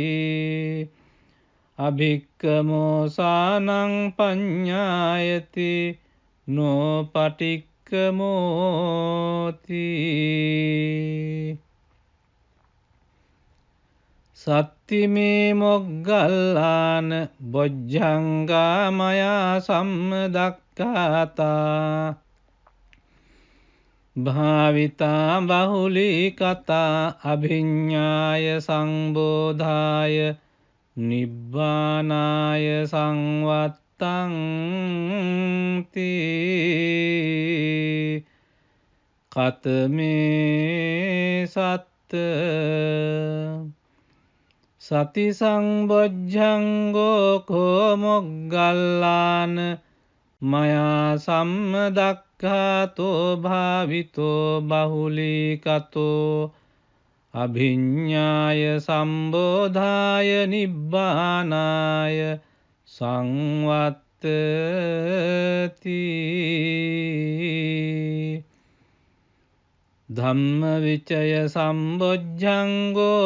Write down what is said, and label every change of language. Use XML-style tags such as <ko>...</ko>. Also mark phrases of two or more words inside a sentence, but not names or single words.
<pi>අභික්කමෝසානං පඤ්ඤායති නොපටික්කමෝති. සත්තිමේ මොග්ගල්ලාන බොජ්ජංගා මයා සම්මදක්ඛාතා භාවිතා බහුලී කතා අභිඤ්ඤාය සංබෝධාය නිබ්බානාය සංවත්තං තී කතමේ සත්ත සති සංබොජ්ජංගෝ කෝ මොග්ගල්ලාන මයා සම්මදක්ඛාතෝ භාවිතෝ බහුලීකතෝ අභිඤ්ඤාය සම්බෝධාය නිබ්බානාය සංවත්තති ධම්මවිචය සම්බොජ්ජංගෝ</pi>